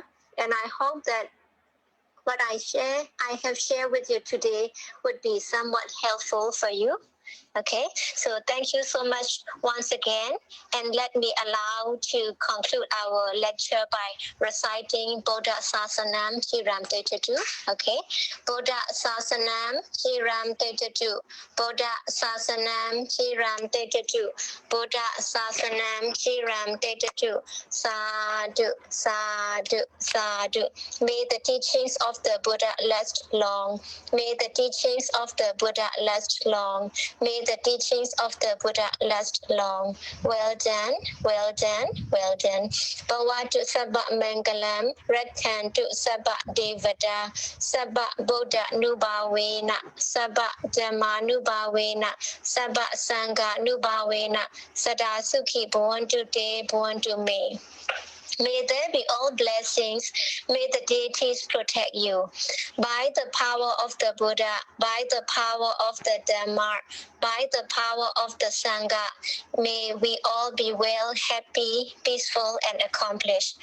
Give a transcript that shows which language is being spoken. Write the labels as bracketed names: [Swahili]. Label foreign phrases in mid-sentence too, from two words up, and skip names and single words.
[English] And I hope that what I have shared with you today would be somewhat helpful for you. Okay, so thank you so much once again, and let me allow to conclude our lecture by reciting [Pali] Buddha Sasanam Chiram Tetatu. Okay, Buddha Sasanam Chiram Tetatu, Buddha Sasanam Chiram Tetatu, Buddha Sasanam Chiram Tetatu. Sadhu, sadhu, sadhu. [English] May the teachings of the Buddha last long. May the teachings of the Buddha last long. May the teachings of the Buddha last long. Well done, well done, well done. [Pali] Bhavatu sabba mangalam, rakhantu sabba devata, sabba Buddha nubhavena, sabba dhamma nubhavena, sabba sangha nubhavena, sada sukhi bhavantu te bhavantu me. [English] May there be all blessings. May the deities protect you. By the power of the Buddha, by the power of the Dhamma, by the power of the Sangha, may we all be well, happy, peaceful, and accomplished.